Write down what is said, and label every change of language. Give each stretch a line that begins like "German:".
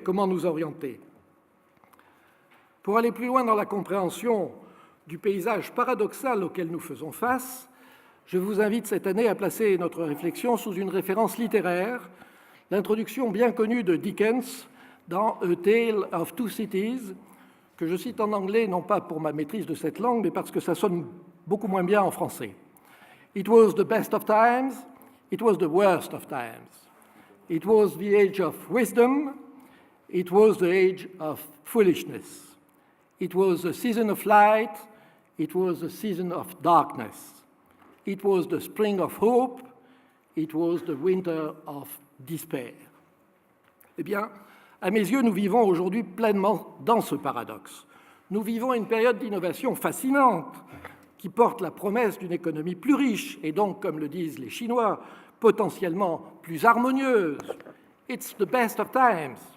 French: Comment nous orienter ? Pour aller plus loin dans la compréhension du paysage paradoxal auquel nous faisons face, je vous invite cette année à placer notre réflexion sous une référence littéraire, l'introduction bien connue de Dickens dans A Tale of Two Cities, que je cite en anglais, non pas pour ma maîtrise de cette langue, mais parce que ça sonne beaucoup moins bien en français.
English: It was the best of times, it was the worst of times. It was the age of wisdom, it was the age of foolishness. It was the season of light, it was the season of darkness. It was the spring of hope, it was the winter of despair.
French: Eh bien, à mes yeux, nous vivons aujourd'hui pleinement dans ce paradoxe. Nous vivons une période d'innovation fascinante qui porte la promesse d'une économie plus riche et donc, comme le disent les Chinois, potentiellement plus harmonieuse.
English: It's the best of times.